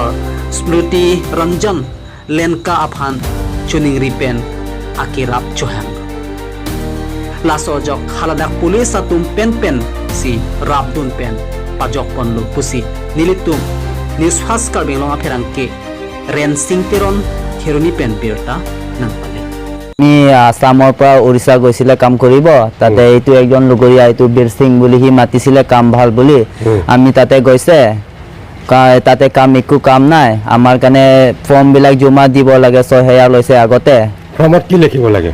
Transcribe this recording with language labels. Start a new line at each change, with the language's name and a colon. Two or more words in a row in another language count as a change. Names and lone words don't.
Karbi: Smriti Ranjan Lenka aphan chuning ripen akirap chohang laso jok haladak pulis atum pen si rabdun pen pajok ponlo pusi nilitum nisfaskar Benglong apherang ke ren singteron kheroni pen birta nang pale
Assamese: আমি আসামৰ পৰা উৰিষ্যা গৈছিলে কাম কৰিব তাতে এইটো একজন লগৰীয়া এইটো বীৰ সিং বুলি হি মাতিছিলে কাম ভাল বুলি আমি তাতে গৈছে তাতে কাম একো কাম নাই আমাৰ কাৰণে ফৰ্ম বিলাক জমা দিব লাগে 6000 লৈছে আগতে ফৰ্মত কি লিখিব লাগে